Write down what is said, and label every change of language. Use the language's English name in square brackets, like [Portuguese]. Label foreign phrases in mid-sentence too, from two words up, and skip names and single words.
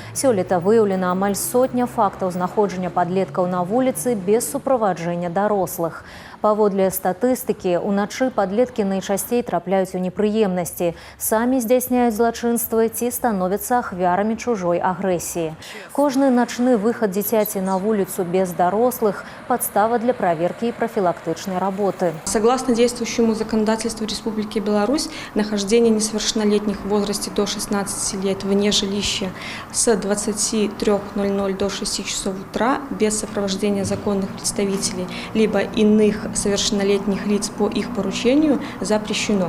[Belarusian] Сёлета выяўлена амаль сотня фактаў знаходжання падлеткаў на вуліцы без суправаджэння дарослых. Паводле статыстыкі, уначы падлеткі найчасцей трапляюць у непрыемнасці, самі здзяйсняюць злачынствы ці становяцца ахвярамі чужой агрэсіі. Кожны начны выхад дзіцяці на вуліцу без дарослых – [Russian] подстава для проверки и профилактичной работы. Согласно действующему законодательству Республики Беларусь, нахождение несовершеннолетних в возрасте до 16 лет вне жилища с 23:00 до 6 часов утра без сопровождения законных представителей либо иных совершеннолетних лиц по их поручению запрещено.